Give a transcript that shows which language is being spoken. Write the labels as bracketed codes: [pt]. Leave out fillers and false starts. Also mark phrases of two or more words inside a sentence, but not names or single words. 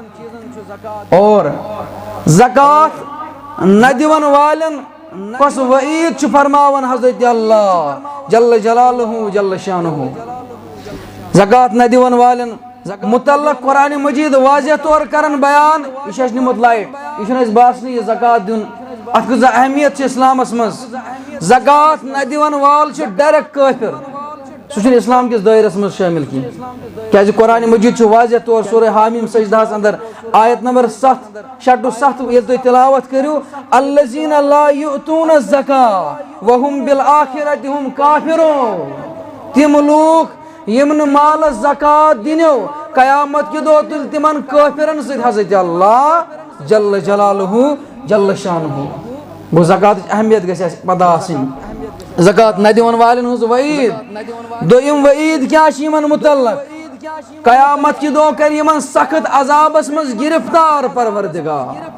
[ks] اور زکات نہ دِوان والٮ۪ن کۄس وعیٖد چھُ فرماوان حضرت اللہ [ar] جل جلالہ جل شانہ [ks] زکات نہ دِوان والٮ۪ن متعلق قرآن مجید واضح طور کران بیان یہِ چھُ اَسہِ نِمُت لایٹ یہِ چھُنہٕ اَسہِ باسنٕے یہِ زکات دیُن اتھ کۭژاہ اہمیت چھِ اسلامس منٛز زکات نہ دِوان وول چھُ ڈایریکٹ کٲفِر سُہ چھُنہٕ اسلام کِس دٲیرس منٛز شٲمِل کینٛہہ کیازِ قرآن مجید چھُ واضح طور سورہ حامیم سجدہس اندر آیت نمبر 6 ٹُو 7 ییٚلہِ تُہۍ تلاوت کٔرِو [ar] الذین لا یؤتون الزکاۃ وہم بالآخرۃ ہم کافرون [ks] تِم لوٗکھ یِم نہٕ مالس زکات دِنو قیامت کہِ دۄہ تُلہِ تِمن کٲفرن سۭتۍ حضرت اللہ [ar] جل جلالہ جل شانہ [ks] گوٚو زکاتٕچ اہمیت گژھِ اَسہِ پتہ آسٕنۍ زکات نہ دِوان والٮ۪ن ہٕنٛز وعیٖد دوٚیِم وعیٖد کیٛاہ چھِ یِمن متعلق قیامت کہِ دۄہ کرِ یِمن سخت عذابس منٛز گرفتار پروردگار